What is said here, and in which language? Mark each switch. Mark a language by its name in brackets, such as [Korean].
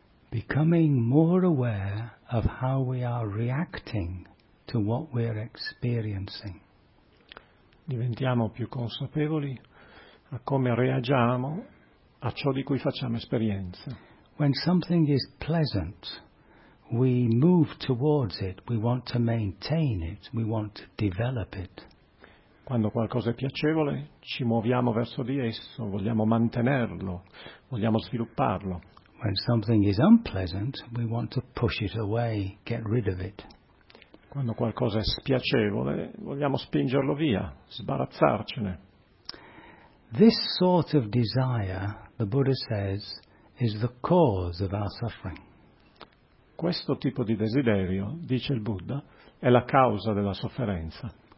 [English] becoming more aware of how we are reacting to what we are experiencing. [Italian] Diventiamo più consapevoli a come reagiamo a ciò di cui facciamo esperienza. [English] When something is pleasant, we move towards it, we want to maintain it, we want to develop it. [Italian] Quando qualcosa è piacevole, ci muoviamo verso di esso, vogliamo mantenerlo, vogliamo svilupparlo. [English] When something is unpleasant, we want to push it away, get rid of it. [Italian] Quando qualcosa è spiacevole, vogliamo spingerlo via, sbarazzarcene. [English] This sort of desire, the Buddha says, is the cause of our suffering. [Italian] Questo tipo di desiderio, dice il Buddha, è la causa della sofferenza.